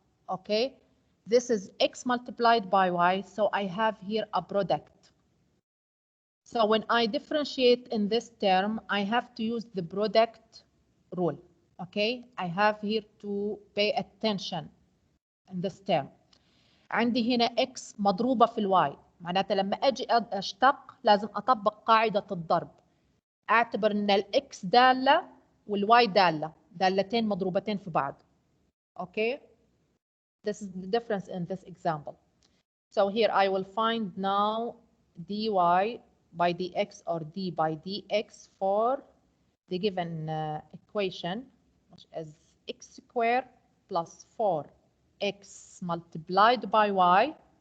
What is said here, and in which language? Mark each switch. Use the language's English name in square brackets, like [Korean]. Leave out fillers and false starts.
[English] Okay, this is x multiplied by y, so I have here a product. So when I differentiate in this term, I have to use the product rule. Okay, I have here to pay attention in this term. [Arabic] عندي هنا x مضروبة في الواي، معناتها لما أجي أشتق لازم أطبق قاعدة الضرب، أعتبر أن الx دالة والواي دالة، دالتين مضروبتين في بعض. [English] Okay, this is the difference in this example. So here I will find now dy by dx or d by dx for the given equation, which is x squared plus 4x multiplied by y.